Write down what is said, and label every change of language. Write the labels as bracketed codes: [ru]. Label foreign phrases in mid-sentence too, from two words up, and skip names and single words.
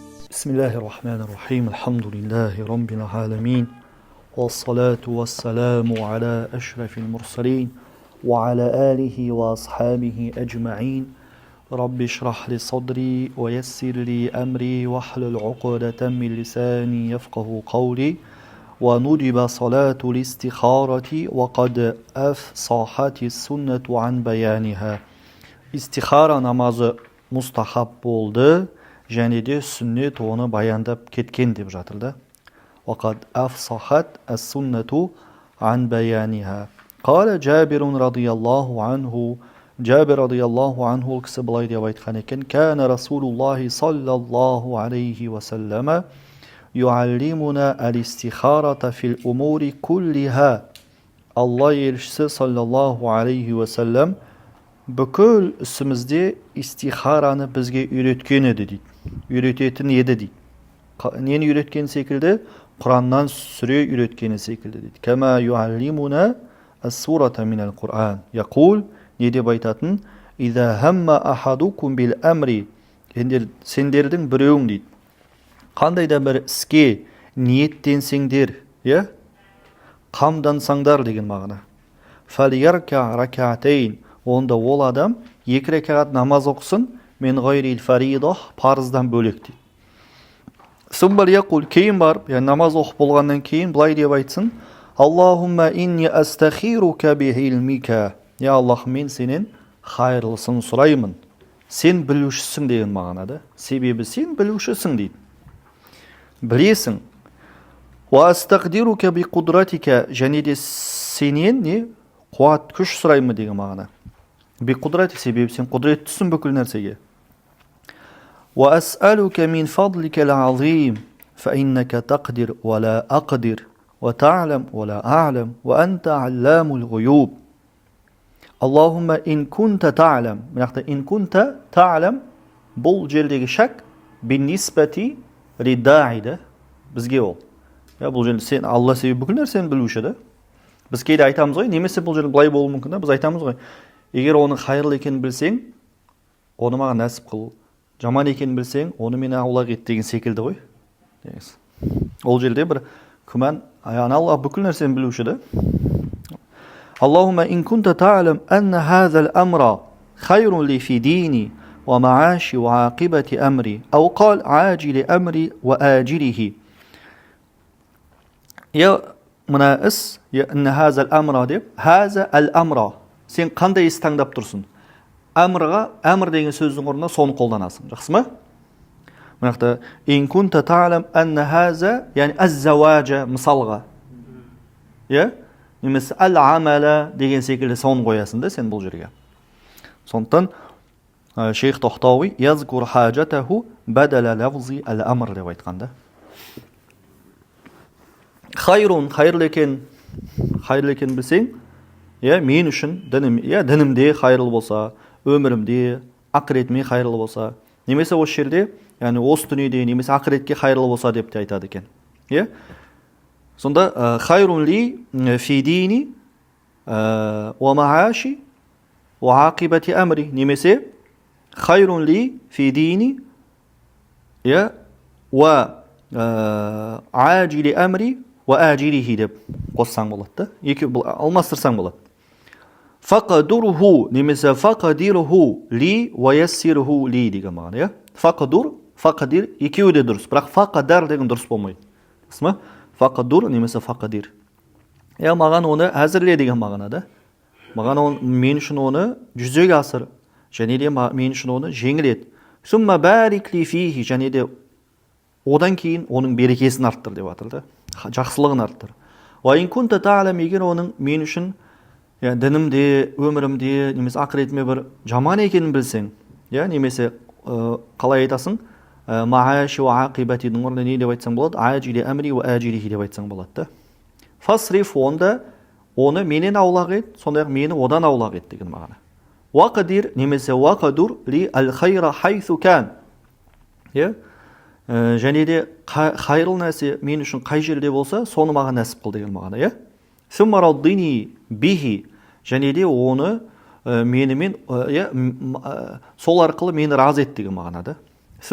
[ar] بسم الله الرحمن الرحيم الحمد لله رب العالمين والصلاة والسلام على أشرف المرسلين وعلى آله وأصحابه أجمعين رب اشرح لي صدري ويسر لي أمري واحلل عقدة من لساني يفقه قولي وندب صلاة الاستخارة وقد أفصحت السنة عن بيانها. [tr] İstihara namazı mustahab oldu. [kk] Және де сүннет оны баяндап кеткен деп жатыр. [ar] وقد أفصحت السنة عن بيانها. قال جابر رضي الله عنه جابر رضي الله عنه [kk] ол кісі былай деп айтқан екен: [ar] كان رسول الله صلى الله عليه وسلم يعلمنا الاستخارة في الأمور كلها. [kk] Allah елшісі саллаллаху алейхи уассалам бүкіл ісімізде истихараны бізге үйреткен еді дейді. Үйрететін еді дейді. Нені үйреткен секілді? Құраннан сүре үйреткені секілді дейді. [ar] كما يعلمنا السورة من القرآن. Яқул, [kk] не деп айтатын? [ar] إذا هم أحدكم بالأمر. [kk] Сендердің біреуің дейді. Қандай да бір іске ниеттенсеңдер, қамдансаңдар деген мағына. [ar] فليركع ركعتين. [kk] Онда ол адам екі рекағат намаз оқысын, [ar] من غير الفريضة, [kk] парыздан бөлек дейді. [ar] ثم ليقل, [kk] кейін барып, намаз оқып болғаннан кейін былай деп айтсын: [ar] اللهم إني أستخيرك بعلمك. [kk] Аллах, мен сенен хайырлысын сұраймын. Сен білушісің деген мағынада. Себебі сен білушісің дейді. Білесің. [ar] وأستقدرك بقدرتك. [kk] Және де сенен қуат, күш сұраймын деген мағына. [ar] بقدرة, [kk] себебі сен құдреттісің бүкіл нәрсеге. [ar] وأسألك من فضلك العظيم فإنك تقدر ولا أقدر وتعلم ولا أعلم وأنت علام الغيوب. اللهم إن كنت تعلم. [kk] Мынақта [ar] إن كنت تعلم [kk] бұл жердегі [ar] شك بالنسبة [kk] риддаида бізге ол. Бұл жерде сен Алла себебі бүкіл нәрсені білуші да. Біз кейде айтамыз ғой, немесе бұл жерде былай болуы мүмкін да, біз айтамыз ғой: егер оның хайырлы екенін білсең, оны маған нәсіп қыл. Жаман екенін білсең, оны мені аулақ ет деген секілді ғой. Ол жерде бір күмән, Алла бүкіл нәрсені білуші да. [ar] اللهم إن كنت تعلم أن هذا الأمر خير لي في ديني ومعاشي وعاقبة أمري أو قال عاجل أمري وآجله. [kk] Мына іс, [ar] هذا الأمر [kk] деп, [ar] هذا الأمر. [kk] Сен қандай іс таңдап тұрсың? Әмір деген сөздің орнына соны қолданасың. Жақсы ма? Мынақта [ar] إن كنت تعلم أن هذا, [kk] яғни аз-заважа мысалға. Немесе ал-амала деген секілді соны қоясың да сен бұл жерге. Сондықтан шейх Тохтауи [ar] يذكر حاجته بدل لفظ الأمر [kk] деп айтқанда. Хайрун, хайырлы екен білсең, мен үшін дінімде хайырлы болса, өмірімде, ақыретіме хайырлы болса, немесе осы жерде, осы дүниеде, немесе ақыретке хайырлы болса деп те айтады екен. Сонда [ar] خير لي في ديني ومعاشي وعاقبة أمري, [kk] немесе [ar] خير لي في ديني وعاجل أمري وآجله [kk] деп қоссаң болады. Екі алмастырсаң болады. [ar] فاقدره, немесе فاقدره لي ويسره لي [kk] деген мағына. Фақадур, фақадир екеуі де дұрыс, бірақ фақадар деген дұрыс болмайды. Фақадур немесе фақадир. Маған оны әзірле деген мағынада. Мен үшін оны жүзеге асыр, және де мен үшін оны жеңіл ет. [ar] ثم بارك لي فيه, [kk] және де одан кейін оның берекесін арттыр деп атыр. Жақсылығын арттыр. [ar] وإن كنت تعلم, [kk] егер оның мен үшін дінімде, өмірімде, немесе ақыретіме бір жаман екенін білсең, немесе қалай айтасың? [ar] معاشي وعاقبتي [kk] орнына не деп айтсаң болады? [ar] عاجل أمري وآجله [kk] деп айтсаң болады. Фасриф, онда оны менен аулақ ет, сондай-ақ мені одан аулақ ет деген мағына. [ar] واقدر أو واقدر لي الخير حيث كان. [kk] Және де хайырлы нәрсе мен үшін қай жерде болса, соны маған нәсіп қыл деген мағына. [ar] ثم رضني به, [kk] және де оны менімен, сол арқылы мені разы ет деген мағынада.